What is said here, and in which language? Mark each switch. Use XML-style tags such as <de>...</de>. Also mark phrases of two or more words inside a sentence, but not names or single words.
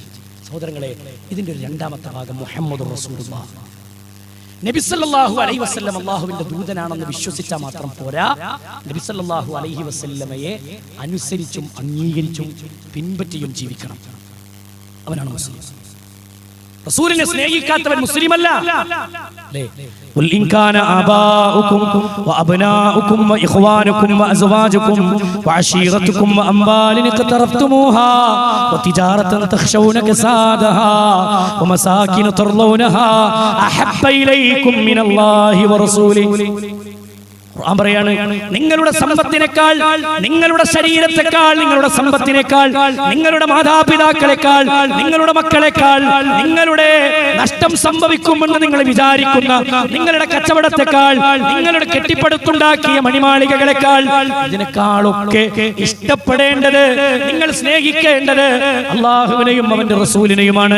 <ml>സഹോദരങ്ങളെ, ഇതിന്റെ ഒരു രണ്ടാമത്തെ ഭാഗം</ml> <ar>محمد رسول الله,</ar> <ml>നബി</ml> <ar>صلى الله عليه وسلم</ar> <ml>അല്ലാഹുവിന്റെ ദൂതനാണെന്ന് വിശ്വസിച്ചാൽ മാത്രം പോരാ, നബി</ml> <ar>صلى الله عليه وسلم</ar> <ml>അനുസരിച്ചും അംഗീകരിച്ചും പിൻപറ്റിയും ജീവിക്കണം. അവനാണ് മുസ്ലിം. റസൂലിനെ സ്നേഹിക്കാത്തവൻ മുസ്ലിമല്ല.</ml> <ar>قل إن كان آباؤكم وأبناؤكم وإخوانكم وأزواجكم وعشيرتكم وأموال اقترفتموها وتجارة تخشون كسادها ومساكن ترضونها أحب إليكم من الله ورسوله.</ar> <ml>ഖുർആൻ പറയാണ്, നിങ്ങളുടെ സമ്പത്തിനേക്കാൾ, നിങ്ങളുടെ ശരീരത്തെക്കാൾ, നിങ്ങളുടെ സമ്പത്തിനേക്കാൾ, നിങ്ങളുടെ മാതാപിതാക്കളെക്കാൾ, നിങ്ങളുടെ മക്കളെക്കാൾ, നിങ്ങളുടെ നഷ്ടം സംഭവിക്കുമെന്ന് നിങ്ങൾ വിചാരിക്കുന്ന നിങ്ങളുടെ കച്ചവടത്തെക്കാൾ, നിങ്ങളുടെ കെട്ടിപ്പടുത്തുണ്ടാക്കിയ മണിമാളികകളെക്കാൾ, ഇതിനേക്കാളൊക്കെ ഇഷ്ടപ്പെടേണ്ടത്, നിങ്ങൾ സ്നേഹിക്കേണ്ടത് അല്ലാഹുവിനെയും അവന്റെ റസൂലിനെയുമാണ്.</ml>